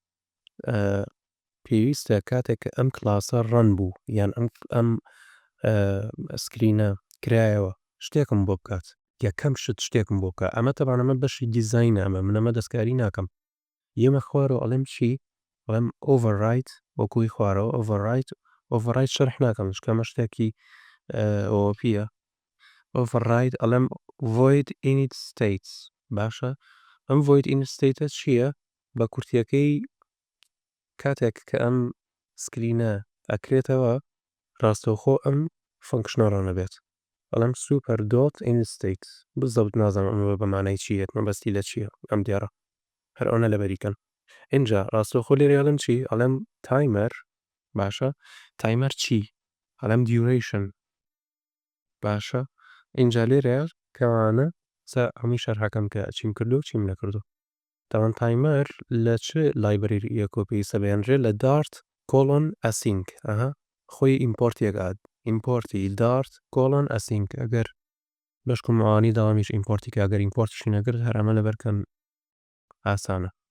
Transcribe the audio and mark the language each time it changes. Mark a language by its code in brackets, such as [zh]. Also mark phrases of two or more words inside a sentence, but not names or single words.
[ckb] پێویستە کاتێک کە ئەم کلاسە ڕەن بوو یان ئەم سکرینە کرایەوە شتێکم بۆ بکات یەکەم شتێکم بۆ بکە ئەمە تەبعاً ئەمە بەشی دیزاینە ئەمە من ئەمە دەستکاری ناکەم یەمە خوارەوە ئەڵێم چی ئەڵێم override وەکوی خوارەوە override شەرح ناکەم چکە ئەمە شتێکی OOPە override ئەڵێم [en] void init states [ckb] باشە ئەم [en] void init state [ckb] ە چییە بە کورتیەکەی کاتێک کە ئەم سکرینە ئەکرێتەوە ڕاستەوخۆ ئەم فەنکشنە ڕەنەبێت ئەڵێم [en] super dot init states [ckb] بزەوت نازانم ئەمە بەمانای چیە مەبەستی لە چییە ئەم دیارە هەر ئەوە لە بەریکەن اینجا ڕاستەوخۆ لێرە ئەڵێم چی ئەڵێم تایمەر باشە تایمەر چی ئەڵێم duration باشە اینجا لێرە کەوانە هەمووی شەرحەکەم کە چیم کردو و چیم نەکردو تاوان تایمەر لە چ لایبرەریە کۆپیویستە بەیانرێت لە [en] dart colon async [ckb] خۆی ئیمپۆرتێکات ئیمپۆرتی [en] dart colon async [ckb] ئەگەر بەشکمەوانی داوامیش ئیمپۆرتی کە ئەگەر ئیمپۆرتشی نەکرد هەرەمە لەبەرکەن ئاسانە